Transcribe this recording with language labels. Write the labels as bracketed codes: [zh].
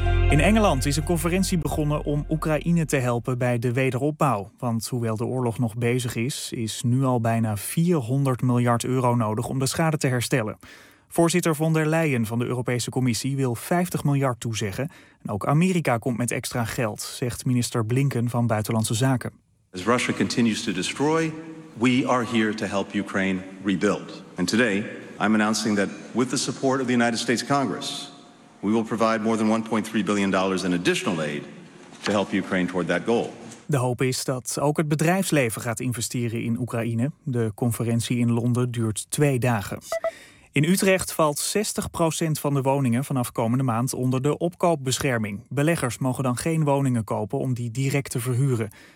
[nl] In Engeland is een conferentie begonnen om Oekraïne te helpen bij de wederopbouw. Want hoewel de oorlog nog bezig is, is nu al bijna 400 miljard euro nodig om de schade te herstellen. Voorzitter von der Leyen van de Europese Commissie wil 50 miljard toezeggen. En ook Amerika komt met extra geld, zegt minister Blinken van Buitenlandse Zaken. [en] As Russia continues to destroy, we are here to help Ukraine rebuild. And today, I'm announcing that with the support of the United States Congress, we will provide more than $1.3 billion in additional aid to help Ukraine toward that goal. [nl] De hoop is dat ook het bedrijfsleven gaat investeren in Oekraïne. De conferentie in Londen duurt 2 dagen. In Utrecht valt 60% van de woningen vanaf komende maand onder de opkoopbescherming. Beleggers mogen dan geen woningen kopen om die direct te verhuren.